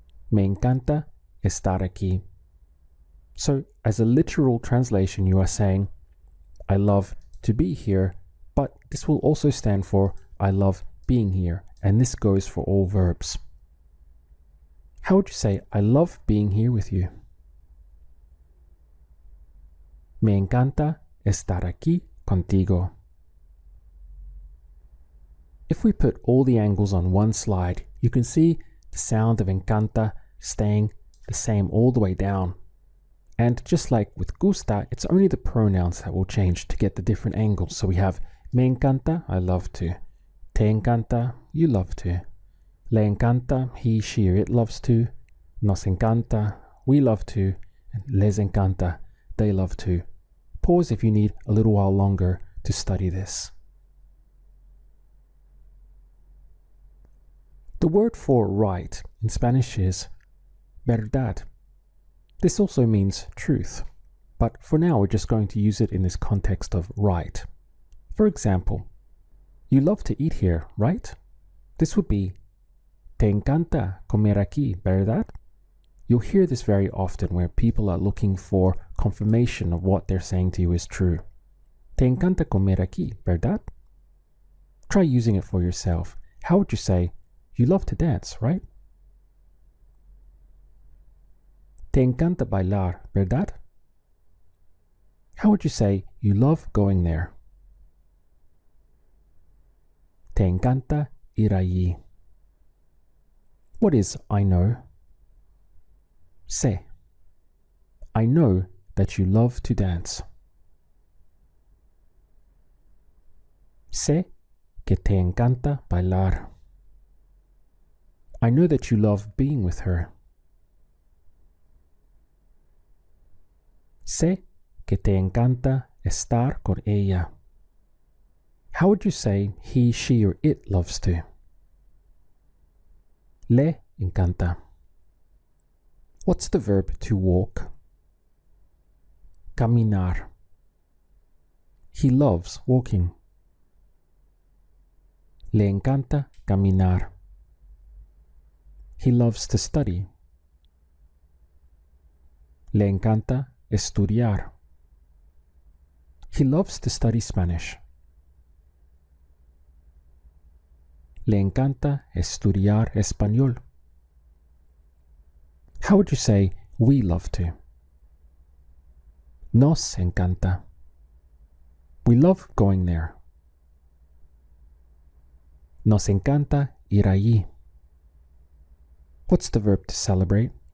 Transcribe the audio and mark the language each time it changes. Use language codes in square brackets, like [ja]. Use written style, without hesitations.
[es] Me encanta estar aquí. [en] So as a literal translation, you are saying I love to be here, but this will also stand for I love being here, and this goes for all verbs. How would you say I love being here with you? [es] Me encanta estar aquí contigo. [en] If we put all the angles on one slide, you can see the sound of encanta staying the same all the way down. And just like with gusta, it's only the pronouns that will change to get the different angles. So we have me encanta, I love to. Te encanta, you love to. Le encanta, he, she, or it loves to. Nos encanta, we love to. And les encanta, they love to. Pause if you need a little while longer to study this. The word for right in Spanish is verdad. This also means truth, but for now we're just going to use it in this context of right. For example, you love to eat here, right? This would be [es] te encanta comer aquí, verdad? [en] You'll hear this very often where people are looking for confirmation of what they're saying to you is true. [es] Te encanta comer aquí, verdad? [en] Try using it for yourself. How would you say, you love to dance, right? [es] Te encanta bailar, verdad? [en] How would you say, you love going there? [es] Te encanta ir allí. [en] What is I know? [es] Sé. [en] I know that you love to dance. [es] Sé que te encanta bailar. [en] I know that you love being with her. [es] Sé que te encanta estar con ella. [en] How would you say he, she, or it loves to? Le encanta. What's the verb to walk? Caminar. He loves walking. [es] Le encanta caminar. [en] He loves to study. [es] Le encanta estudiar. [en] He loves to study Spanish. [es] Le encanta estudiar español. [en] How would you say we love to? Nos encanta. We love going there. [es] Nos encanta ir allí. [en] What's the verb to celebrate?